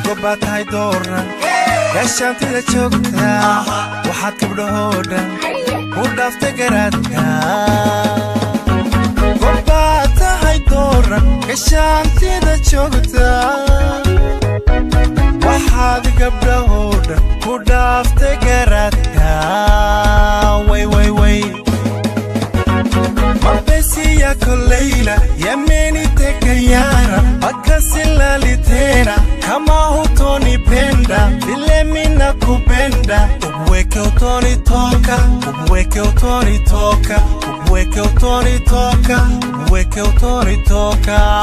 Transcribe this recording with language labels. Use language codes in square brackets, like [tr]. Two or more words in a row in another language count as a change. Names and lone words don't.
[so] Gobbaa tahay dooran, meeshaantida joogta, waxaad gabdhahoo dhan u dhaaftay garaadka. Gobbaa tahay dooran, meeshaantida joogta, waxaad gabdhahoo dhan u dhaaftay garaadka. Way, way, way. [sw] Mapesi yako Leila, yameniteka nyara, mpaka silali tena. Kama hutonipenda, vile mina kupenda. Umweke utonitoka, umweke utonitoka, umweke utonitoka, umweke utonitoka.